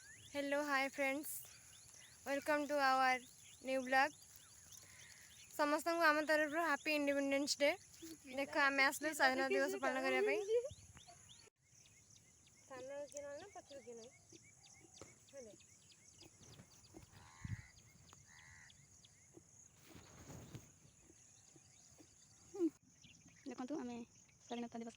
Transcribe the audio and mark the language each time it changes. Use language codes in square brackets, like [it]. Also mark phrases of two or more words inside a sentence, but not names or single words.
[en] Hello, hi friends. Welcome to our new vlog. [or] ସମସ୍ତଙ୍କୁ ଆମ ତରଫରୁ [en] happy independence day. [or] ଦେଖ ଆମେ ଆସିଲୁ ସ୍ୱାଧୀନତା ଦିବସ ପାଳନ କରିବା ପାଇଁ। ସାନରୁ କିଏ ନହେଲେ ନା ପଛରୁ କିଏ ନହେଲେ ଦେଖନ୍ତୁ ଆମେ ସ୍ୱାଧୀନତା ଦିବସ